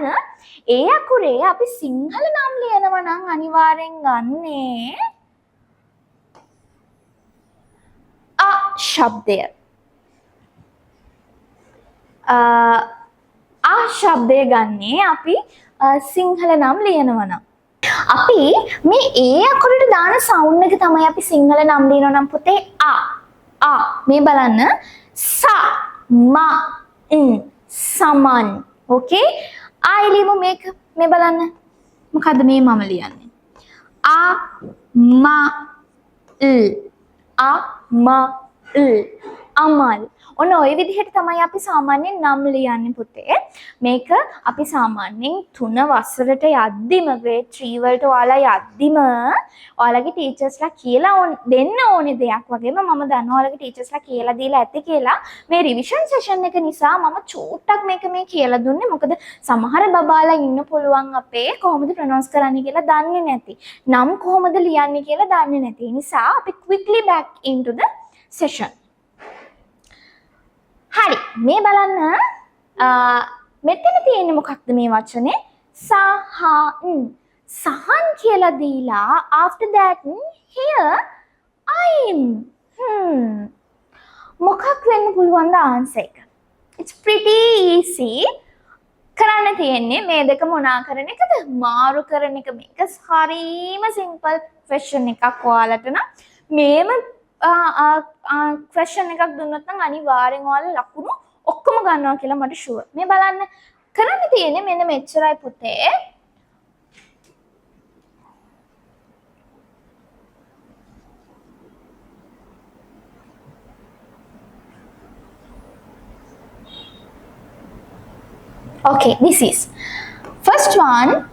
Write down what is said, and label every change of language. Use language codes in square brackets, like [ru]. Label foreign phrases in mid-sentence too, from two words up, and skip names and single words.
[si] ඒ අකුරේ අපි සිංහල නම් ලියනවා නම් අනිවාර්යෙන් ගන්නේ අ ශබ්දය. ආ ශබ්දය ගන්නේ අපි සිංහල නම් ලියනවා නම්. අපි මේ ඒ අකුරට දාන sound එක තමයි අපි සිංහල නම් ලියනවා නම් පුතේ ආ මේ බලන්න sa ma saman. okay ආයි ලියමු මේක. මේ බලන්න මොකද්ද මේ මම ලියන්නේ? ma amal. ඔන්න ඔය විදිහට තමයි අපි සාමාන්‍යයෙන් නම් ලියන්නේ පුතේ. මේක අපි සාමාන්‍යයෙන් 3 වසරට යද්දිම grade 3 වලට ඔයාලා යද්දිම ඔයාලගේ ටීචර්ස්ලා කියලා දෙන්න ඕනේ දෙයක් වගේම මම දන්නවා ඔයාලගේ ටීචර්ස්ලා කියලා දීලා ඇති කියලා. මේ රිවිෂන් සෙෂන් එක නිසා මම චූට්ටක් මේක මේ කියලා දුන්නේ. මොකද සමහර බබාලා ඉන්න පුළුවන් අපේ කොහොමද ප්‍රොනවුන්ස් කරන්නේ කියලා දන්නේ නැති. නම් කොහොමද ලියන්නේ කියලා දන්නේ නැති. ඒ නිසා අපි [en] quickly back into the session. [si] හරි මේ බලන්න මෙතන තියෙන්නේ මොකක්ද මේ වචනේ? සහන් කියලා දීලා [en] after that here I'm [si] මොකක් වෙන්න පුළුවන්ද answer එක? [en] It's pretty easy. [si] කරන්න තියෙන්නේ මේ දෙක මොනා කරන එකද? මාරු කරන එක. මේක හරීම [en] simple question [si] එකක් ඔයාලට නම් මේම question එකක් දුන්නොත් නම් අනිවාර්යෙන් ඔයාලා ලකුණු ඔක්කොම ගන්නවා කියලා මට ෂුවර්. මේ බලන්න කරන්න තියෙන්නේ මෙන්න මෙච්චරයි පුතේ. [en] Okay, this is first one.